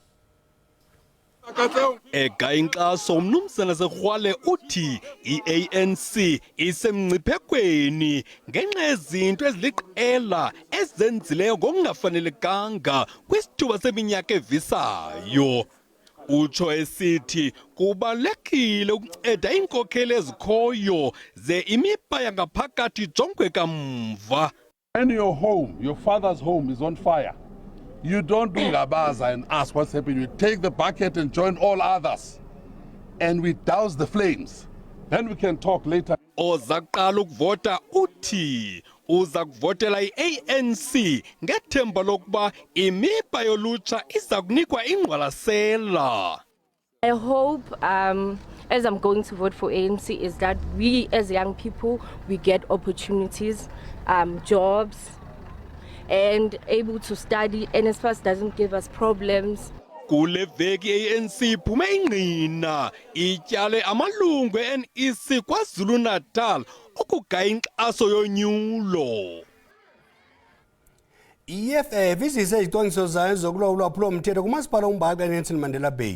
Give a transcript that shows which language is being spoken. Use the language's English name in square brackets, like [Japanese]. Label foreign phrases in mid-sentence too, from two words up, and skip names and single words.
[Xhosa] Egaya inkxaso umnumzana Skhwale uthi i-ANC isemngciphekweni ngenxa yezinto eziliqela ezenzileyo ngokungafanelekanga kwisithuba seminyaka evisayo. Utsho esithi kubalulekile ukunceda iinkokheli ezikhoyo ze imiba yangaphakathi ijongwe kamva. [English] When your home, your father's home is on fire, you don't do gabaza and ask what's happening. You take the bucket and join all others and we douse the flames. Then we can talk later. [Xhosa] Ozaqala ukuvota uthi uza kuvotela i-ANC ngethemba lokuba imiba yolutsha iza kunikwa ingqwalasela. [English] I hope as I'm going to vote for ANC is that we as young people, we get opportunities, jobs, and able to study. NSFAS doesn't give us problems. [Xhosa] Kule veki ANC iphume ingqina ityale amalungu e-NEC KwaZulu Natal ukugaya inkxaso yonyulo. EFF izise izicwangciso zayo zokulawula ulwaphulomthetho kumasipala uMbaxa eNelson Mandela Bay.